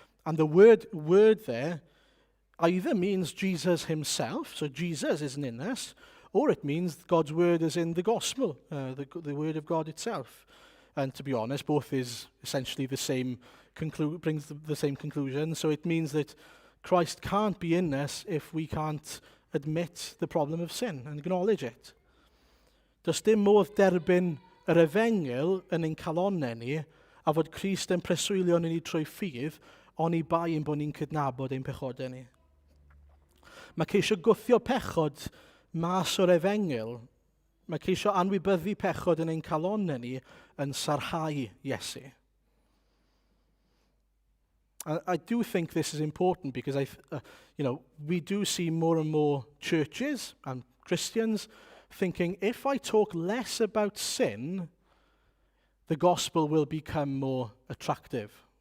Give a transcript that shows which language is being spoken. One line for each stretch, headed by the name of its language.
English: And the word there either means Jesus himself, so Jesus isn't in us, or it means God's word is in the gospel, the word of God itself. And to be honest, both is essentially the same, brings the same conclusion. So it means that Christ can't be in us if we can't admit the problem of sin and acknowledge it.
Welsh: Does dim modd derbyn yr efengil yn ein calonnau ni a fod Christ yn preswylio ni trwy ffydd, oni bai yn bod ni'n cydnabod ein pechodau ni. Mae ceisio gwthio pechod mas o'r efengil, mae ceisio anwybyddu pechod yn ein calonnau ni yn sarhau Iesu.
English: I do think this is important because we do see more and more churches and Christians thinking if I talk less about sin, the gospel will become more attractive.